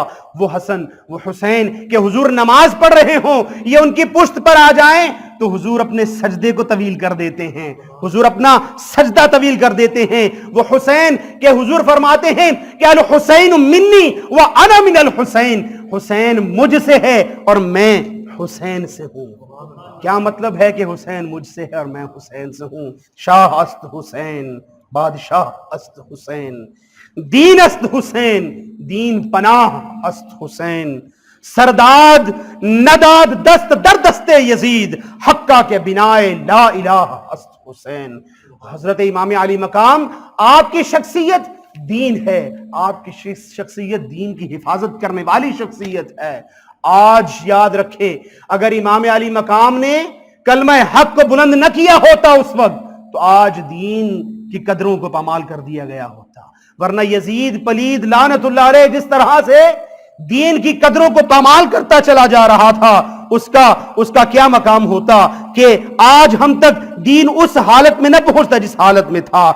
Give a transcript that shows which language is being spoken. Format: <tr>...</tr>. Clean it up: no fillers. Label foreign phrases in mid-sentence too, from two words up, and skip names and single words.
<ur>وہ حسن وہ حسین کہ حضور نماز پڑھ رہے ہوں، یہ ان کی پشت پر آ جائیں تو حضور اپنے سجدے کو طویل کر دیتے ہیں، حضور اپنا سجدہ طویل کر دیتے ہیں۔ وہ حسین کہ حضور فرماتے ہیں کہ</ur> <ar>الحسین منی وانا من الحسین،</ar> <ur>حسین مجھ سے ہے اور میں حسین سے ہوں۔ کیا مطلب ہے کہ حسین مجھ سے ہے اور میں حسین سے ہوں؟</ur> <fa>شاہ است حسین، بادشاہ است حسین، دین است حسین، دین پناہ است حسین، سرداد نداد دست در دست یزید، حقہ کے بنائے لا الہ است حسین۔</fa> <ur>حضرت امام علی مقام، آپ کی شخصیت دین ہے، آپ کی شخصیت دین کی حفاظت کرنے والی شخصیت ہے۔ آج یاد رکھے، اگر امام علی مقام نے کلمہ حق کو بلند نہ کیا ہوتا اس وقت تو آج دین کی قدروں کو پامال کر دیا گیا ہوتا، ورنہ یزید پلید</ur> <ar>لعنت اللہ علیہ</ar> <ur>جس طرح سے دین کی قدروں کو پامال کرتا چلا جا رہا تھا، اس کا کیا مقام ہوتا کہ آج ہم تک دین اس حالت میں نہ پہنچتا جس حالت میں تھا۔</ur>